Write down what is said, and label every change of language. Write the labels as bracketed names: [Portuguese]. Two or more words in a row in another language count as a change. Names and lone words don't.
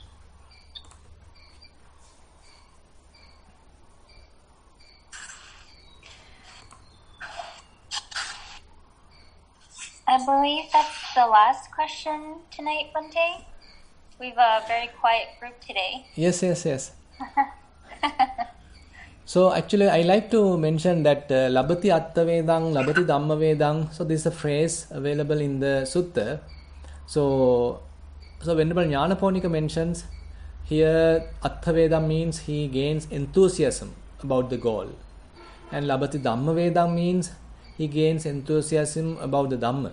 [English] I believe that's the last question tonight, Bhante. We've a very quiet group today. Yes. So actually I like to mention that [Pali] labati attavedang, labati dhammavedang. [English] So this is a phrase available in the Sutta. So Venerable Jnanaponika mentions here attavedam means he gains enthusiasm about the goal. And [Pali] labati dhammavedang [English] means he gains enthusiasm about the Dhamma.